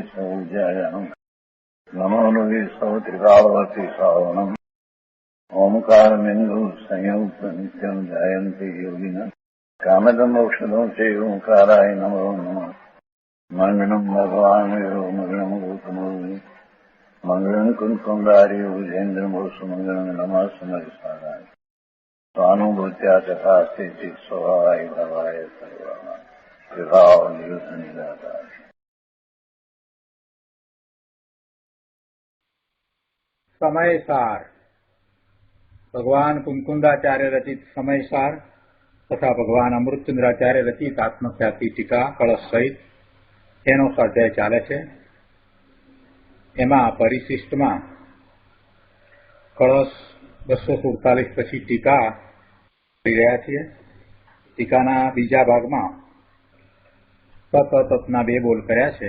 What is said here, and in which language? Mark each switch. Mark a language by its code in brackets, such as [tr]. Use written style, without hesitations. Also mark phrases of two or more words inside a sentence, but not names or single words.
[sa] सौजायाम् नमो लोये सौत्रिकावती सावनम् ओंकारमिन्दु संयुक्त नित्यम् जयन्ति योगिनः कामदमोक्षदम् चैव ओंकाराय नमो नमः मङ्गलम् भगवान् विरो मङ्गलम् गौतमो मङ्गलम् कुन्कुण्डार्य विजेन्द्रमोसु मङ्गलम् नमः समरिसाराय स्वानुभूत्या तथा स्थिति स्वभावाय भवाय सर्वा विभाव नियुद्ध निराकार। [gu] समयसार भगवान कुंकुंदाचार्य रचित समयसार तथा भगवान अमृतचंद्राचार्य रचित आत्मख्याति टीका कलश सहित એનો સ્વાધ્યાય ચાલે છે। એમાં પરિશિષ્ટમાં કળશ 247 પછી ટીકા કરી રહ્યા છીએ। ટીકાના બીજા ભાગમાં તપ તપના 2 બોલ કર્યા છે।